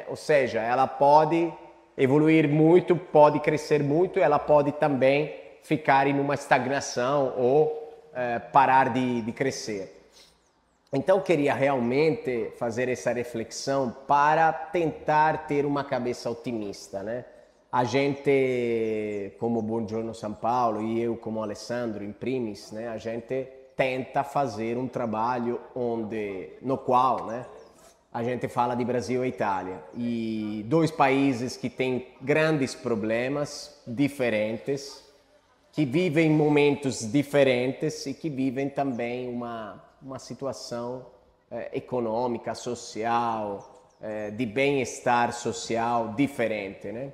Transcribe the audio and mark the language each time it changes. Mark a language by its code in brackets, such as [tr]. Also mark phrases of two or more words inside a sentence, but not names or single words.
[pt] Ou seja, ela pode evoluir muito, pode crescer muito, ela pode também ficar em uma estagnação ou parar de crescer. Então eu queria realmente fazer essa reflexão para tentar ter uma cabeça otimista, né? A gente, como Buongiorno São Paulo e eu como Alessandro, [it] in primis, [pt] né? A gente tenta fazer um trabalho no qual, né? A gente fala de Brasil e Itália, e 2 países que têm grandes problemas diferentes, que vivem momentos diferentes e que vivem também uma situação econômica, social, de bem-estar social diferente, né?